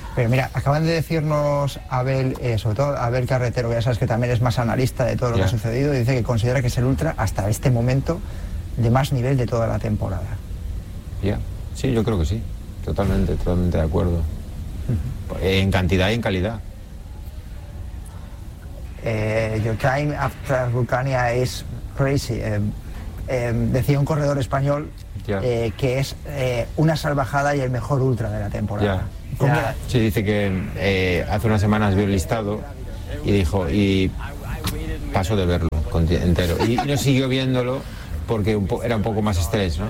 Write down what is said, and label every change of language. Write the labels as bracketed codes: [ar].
[es] Pero mira, acaban de decirnos Abel, sobre todo Abel Carretero, que ya sabes que también es más analista de todo lo que ha sucedido, y dice que considera que es el ultra hasta este momento de más nivel de toda la temporada. Sí, yo creo que sí, totalmente de acuerdo. Uh-huh. En cantidad y en calidad. [en] Your time after Vulcania is crazy. [es] Decía un corredor español que es una salvajada y el mejor ultra de la temporada. Sí, dice que hace unas semanas vio el listado y dijo, y pasó de verlo entero. Y no siguió viéndolo porque era un poco más estrés, ¿no?